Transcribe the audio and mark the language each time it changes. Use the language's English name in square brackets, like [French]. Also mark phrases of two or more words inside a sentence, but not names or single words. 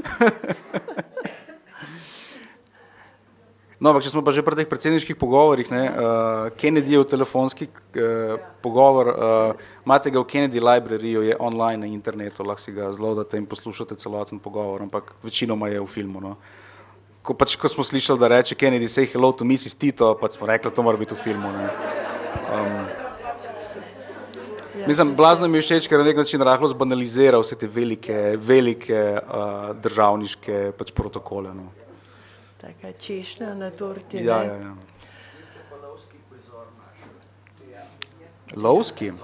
[Slovenian] No, ampak če smo pa že pri teh predsedniških pogovorih, ne, Kennedyjev telefonski pogovor, imate ga v Kennedy Libraryju, je online na internetu, lahko si ga zloadate in poslušate celoten pogovor, ampak večinoma je v filmu, no. Ko smo slišali, da reče Kennedy [English] say hello to Mrs. [Slovenian] Tito, pa smo rekli, to mora biti v filmu, ne. Mislim, blazno mi je všeč, ker na nek način rahlo zbanalizira vse te velike državniške pač protokole, no. Taka češnja na torti, ne? Ja. Lovski?